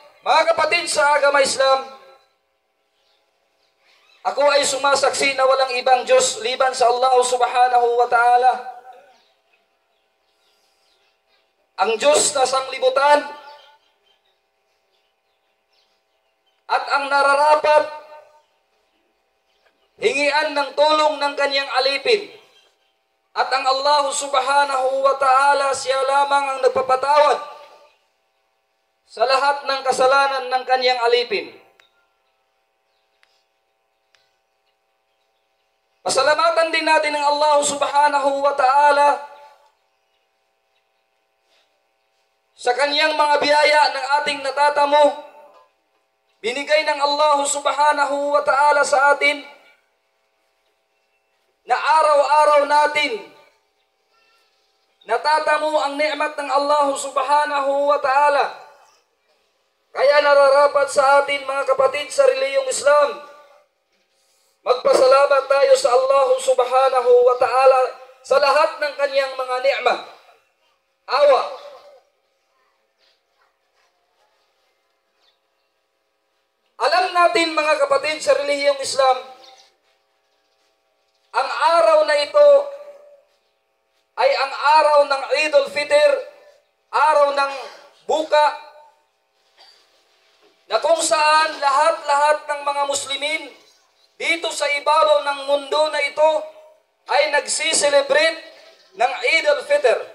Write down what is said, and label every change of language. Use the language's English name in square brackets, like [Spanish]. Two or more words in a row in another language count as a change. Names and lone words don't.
[Filipino] Mga kapatid sa agama Islam, ako ay sumasaksi na walang ibang Diyos liban sa Allah [Arabic] سبحانه وتعالى. [Filipino] Ang Diyos na sanglibutan at ang nararapat hingian ng tulong ng kanyang alipin. At ang Allah [Arabic] سبحانه وتعالى, [Filipino] siya lamang ang nagpapatawad sa lahat ng kasalanan ng kanyang alipin. Pasalamatan din natin ang Allah [Arabic] سبحانه وتعالى [Filipino] sa kanyang mga biyaya ng ating natatamo. Binigay ng Allah [Arabic] سبحانه وتعالى [Filipino] sa atin na araw-araw natin natatamo ang ni'mat ng Allah [Arabic] سبحانه وتعالى. [Filipino] Kaya nararapat sa atin, mga kapatid sa reliyong Islam, magpasalamat tayo sa Allah [Arabic] سبحانه وتعالى [Filipino] sa lahat ng kanyang mga ni'mat. Awa. Alam natin, mga kapatid sa reliyong Islam, ang araw na ito ay ang araw ng Eid al-Fitr, araw ng buka, na kung saan lahat-lahat ng mga Muslimin dito sa ibabaw ng mundo na ito ay nagsiselebrate ng Eid al-Fitr.